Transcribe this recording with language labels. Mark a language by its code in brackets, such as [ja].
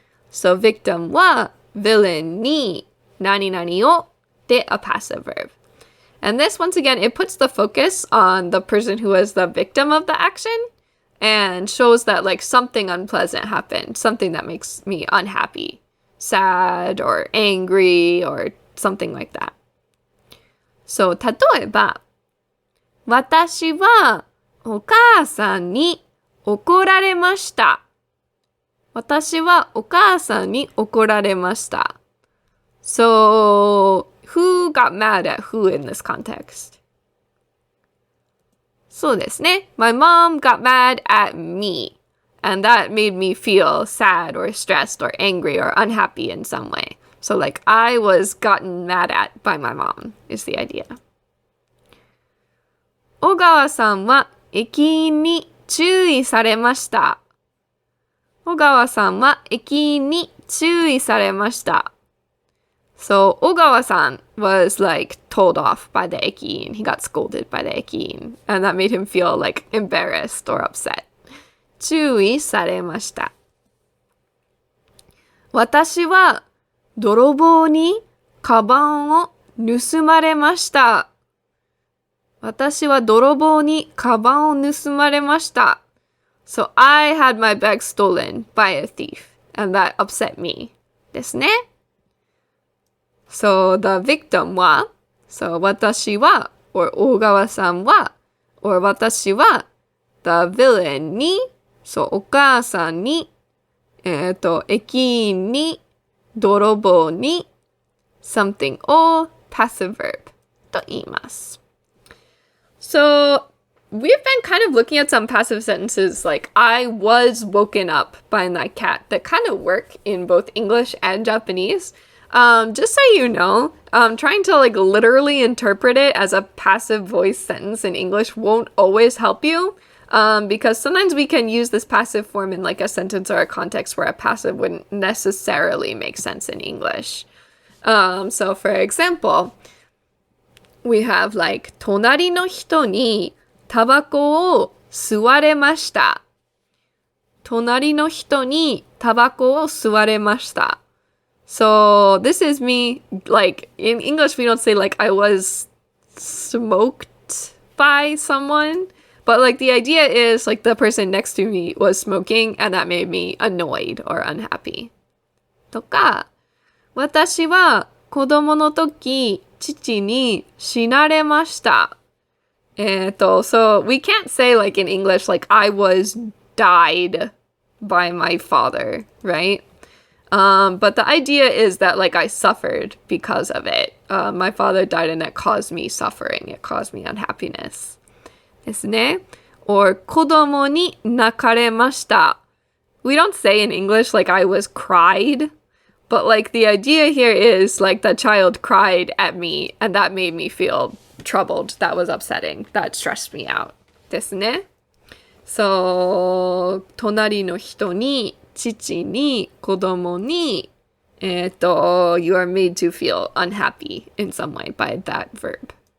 [en] So, victim は villain に [ja] 何々をで [en] a passive verb. And this, once again, it puts the focus on the person who was the victim of the action and shows that like something unpleasant happened, something that makes me unhappy, sad or angry or something like that. [ja] So, 例えば、私はお母さんに怒られました。私はお母さんに怒られました。 [en] So, who got mad at who in this context? [ja] そうですね。 [en] My mom got mad at me. And that made me feel sad or stressed or angry or unhappy in some way. So like I was gotten mad at by my mom is the idea. [ja] 小川さんは駅員に注意されました。小川さんは駅員に注意されました。 [en] So Ogawa-san was like told off by the ekiin. He got scolded by the ekiin. And that made him feel like embarrassed or upset. [ja] 注意されました。私は泥棒にカバンを盗まれました。私は泥棒にカバンを盗まれました。 [en] So I had my bag stolen by a thief. And that upset me. [ja] ですね。 [en] So the victim は So 私は or 大川さんは or 私は the villain に So お母さんに駅員に泥棒に something を passive verb [ja] と言います。 [en] So we've been kind of looking at some passive sentences like I was woken up by my cat that kind of work in both English and Japanese. Just so you know, trying to like literally interpret it as a passive voice sentence in English won't always help you. Because sometimes we can use this passive form in like a sentence or a context where a passive wouldn't necessarily make sense in English. So for example, we have like [ja] 隣の人にタバコを吸われました。隣の人にタバコを吸われました。 [en] So this is me, like, in English we don't say, like, I was smoked by someone. But, like, the idea is, like, the person next to me was smoking and that made me annoyed or unhappy. [ja] とか、私は子供の時、父に死なれました。 [en] So we can't say, like, in English, like, I was died by my father, right? But the idea is that, like, I suffered because of it. My father died and it caused me suffering. It caused me unhappiness. [ja] ですね。 Or 子供に泣かれました。 [en] We don't say in English, like, I was cried. But, like, the idea here is, like, the child cried at me and that made me feel troubled. That was upsetting. That stressed me out. [ja] ですね。 [en] So, [ja] 隣の人に父に子供に [en] you are made to feel unhappy in some way by that verb.